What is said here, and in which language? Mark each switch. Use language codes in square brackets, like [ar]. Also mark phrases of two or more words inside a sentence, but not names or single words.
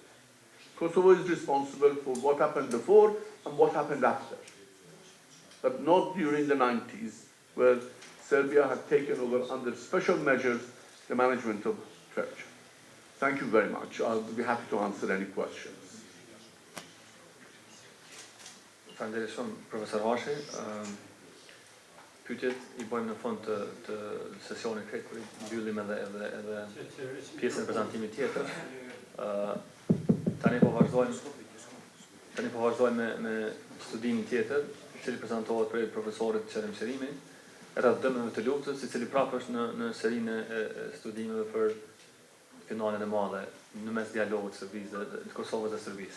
[en] Kosovo is responsible for what happened before and what happened after, but not during the 90s, where Serbia had taken over under special measures the management of Trepçës. Thank you very much. I'll be happy to answer any questions. [sq] Faleminderit shumë, profesor Hashi. Pyetjet I bëjmë në fund të sesionit këtë, kur I mbyllim edhe pjesën e prezantimit tjetër. Tani po vazhdojmë me studimin tjetër, I cili prezantohet prej profesorit Qerim Qerimi, rreth dëmeve të luftës, I cili prapë është në serinë e studimeve për finalen e madhe në mes dialogut Serbisë dhe Kosovës dhe Serbisë.